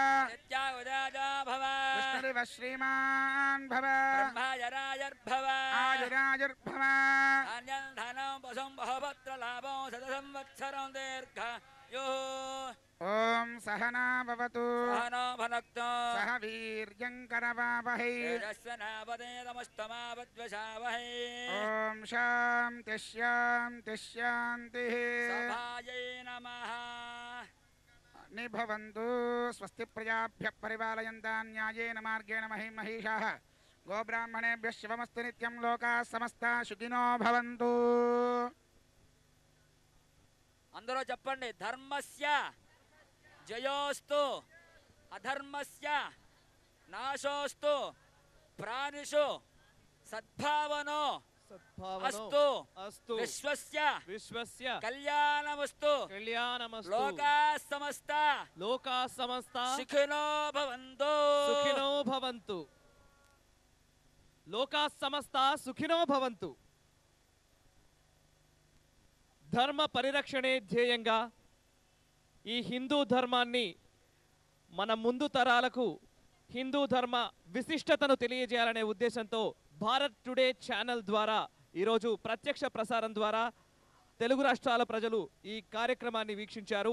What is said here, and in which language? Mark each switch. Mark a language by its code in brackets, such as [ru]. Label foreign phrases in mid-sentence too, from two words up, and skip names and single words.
[sa] విష్ణురేవ శ్రీమాన్ భవ ఆయురాయుర్భవ ఓం సహనా భవతు సహ వీర్యం కరవావహై ఓం శాంతి శాంతి శాంతి నిభవంతు. స్వస్తి ప్రజాభ్య పరిపాలయంతాం న్యాయేన మార్గేణ మహిమహీషాః గోబ్రాహ్మణేభ్యః శుభమస్తు నిత్యం లోకాః సమస్తాః సుఖినో భవంతు. [te] అందరూ చెప్పండి. [sa] ధర్మస్య జయోస్తు అధర్మస్య నాశోస్తు ప్రాణిషు సద్భావనో అస్తు అస్తు విశ్వస్య కళ్యాణమస్తు లోకాః సమస్తా సుఖినో భవంతు. లోకాః సమస్తా సుఖినో భవంతు. [te] ధర్మ పరిరక్షణే ధ్యేయంగా ఈ హిందూ ధర్మాన్ని మన ముందు తరాలకు హిందూ ధర్మ విశిష్టతను తెలియజేయాలనే ఉద్దేశంతో భారత్ టుడే ఛానల్ ద్వారా ఈరోజు ప్రత్యక్ష ప్రసారం ద్వారా తెలుగు రాష్ట్రాల ప్రజలు ఈ కార్యక్రమాన్ని వీక్షించారు.